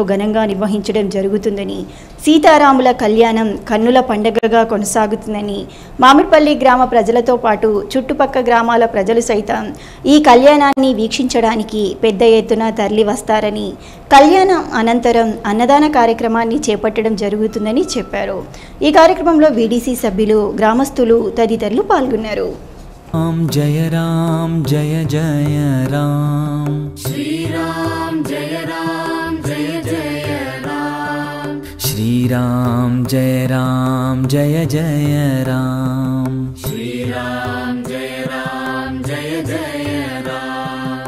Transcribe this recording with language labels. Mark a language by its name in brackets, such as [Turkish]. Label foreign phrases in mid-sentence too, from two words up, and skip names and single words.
[Telugu] ఘనంగా నిర్వహించడం జరుగుతుందని, సీతారాముల కళ్యాణం కన్నుల పండగగా కొనసాగుతుందని, మామిడిపల్లి గ్రామ ప్రజలతో పాటు చుట్టుపక్కల గ్రామాల ప్రజలు సైతం ఈ కళ్యాణాన్ని వీక్షించడానికి పెద్ద ఎత్తున తరలి వస్తారని, కళ్యాణం అనంతరం అన్నదాన కార్యక్రమాన్ని చేపట్టడం జరుగుతుందని చెప్పారు. ఈ కార్యక్రమంలో వీడీసీ సభ్యులు, గ్రామస్తులు తదితరులు పాల్గొన్నారు. [Hindi] जय राम जय जय राम श्री राम जय जय राम श्री राम जय जय राम श्री राम जय जय राम